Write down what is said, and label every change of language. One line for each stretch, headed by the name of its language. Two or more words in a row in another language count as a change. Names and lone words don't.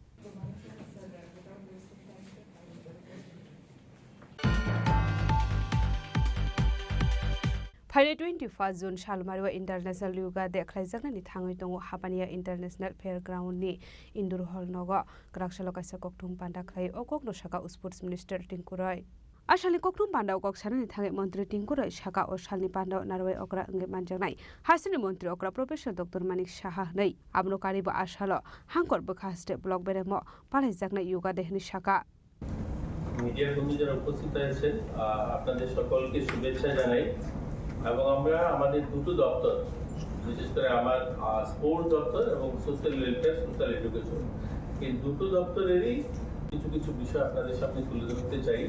Kok Borok: Friday 21 June Shalmarwa
English: International Yoga
Kok Borok: Dekhlaijak ni thangai tongo Hapania International Fairground ni
English: Indoor Hall
Kok Borok: nogo Graksalo kaisa kokthum panda khlai okok no saka
English: Sports Minister
Kok Borok: Tinkurai Ashali kokthum panda okok sanani thangai Mantri Tinkurai saka o salni panda narwai okra nge manjanai Hasini Mantri okra Professor Dr. Manik Saha nei abno karibo ashalo hangkor bokhaste blog beremo palaijak na yoga dehni saka
Bangla: মিডিয়া কর্মী যারা উপস্থিত আছেন আপনাদের সকলকে শুভেচ্ছা জানাই এবং আমরা আমাদের দুটো দপ্তর বিশেষ করে আমার স্পোর্টস দপ্তর এবং
English: social welfare social education
Bangla: এই দুটো দপ্তরেরই কিছু কিছু বিষয় আপনাদের সামনে তুলে ধরতে চাই।